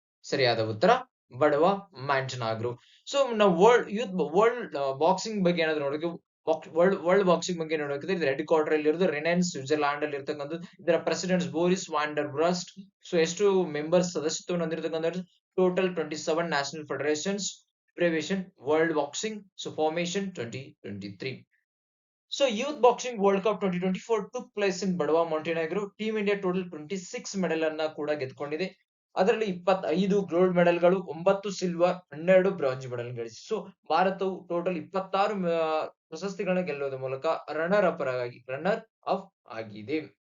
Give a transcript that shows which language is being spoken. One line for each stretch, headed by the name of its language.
Kannada: ಸರಿಯಾದ ಉತ್ತರ ಬಡವ ಮ್ಯಾಂಟನಾಗ್ರೋ. ಸೊ ನಾವು ವರ್ಲ್ಡ್ ಬಾಕ್ಸಿಂಗ್ ಬಗ್ಗೆ ಏನಾದ್ರು ನೋಡೋಕೆ ವರ್ಲ್ಡ್ ಬಾಕ್ಸಿಂಗ್ ಬಗ್ಗೆ ನೋಡೋಕೆ ಇದು ರೆಡ್ ಕ್ವಾರ್ಟರ್ ಅಲ್ಲಿ ಇರೋದು ರೆನೆನ್ ಸ್ವಿಟ್ಜರ್ಲ್ಯಾಂಡ್ ಅಲ್ಲಿ ಇರ್ತಕ್ಕಂಥದ್ದು. ಇದರ ಪ್ರೆಸಿಡೆಂಟ್ಸ್ ಬೋರಿಸ್ ವಾಂಡರ್ ಬ್ರಸ್ಟ್. ಸೊ ಎಷ್ಟು members ಸದಸ್ಯತ್ವವನ್ನು ಹೊಂದಿರತಕ್ಕಂಥದ್ದು total 27 national federations.
English: abbreviation World Boxing. So formation 2023. So Youth Boxing World Cup 2024 took place in Badwa, Montenegro. Team India total 26
Kannada: medal ಅನ್ನ ಕೂಡ ಗೆದ್ದುಕೊಂಡಿದೆ. ಅದರಲ್ಲಿ 25 ಗೋಲ್ಡ್ ಮೆಡಲ್ಗಳು, 9 ಸಿಲ್ವರ್, 12 ಬ್ರಾಂಜ್ ಮೆಡಲ್ ಗಳಿಸಿ. So ಭಾರತವು total 26 ಪ್ರಶಸ್ತಿಗಳನ್ನ ಗೆಲ್ಲುವುದರ ಮೂಲಕ runner up ಆಗಿದೆ.